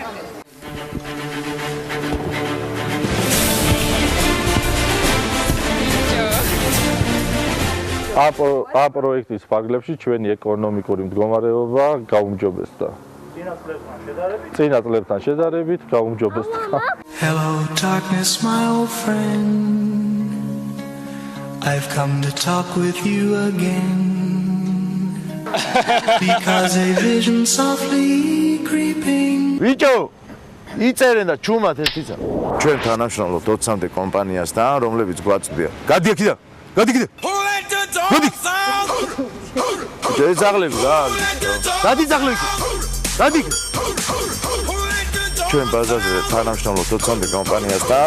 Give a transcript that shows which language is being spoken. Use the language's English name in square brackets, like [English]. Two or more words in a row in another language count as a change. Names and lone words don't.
[Georgian] ამ პროექტის ფარგლებში ჩვენი ეკონომიკური მდგომარეობა გაუმჯობესდა. წინა წლებთან შედარებით გაუმჯობესდა. [English] Hello darkness my old friend. I've come to talk with you again. Because a vision softly creeping. [Georgian] ვიჭო, იწერენ და ჩუმად ერთიცა. ჩვენ თანამშრომლობთ 20-მდე კომპანიასთან, რომლებიც გვაწვდია. გადი აქედან. გადი. გადი. ძაღლები რა. გადი ძაღლები. გადი. ჩვენ ბაზარზე თანამშრომლობთ 20-მდე კომპანიასთან.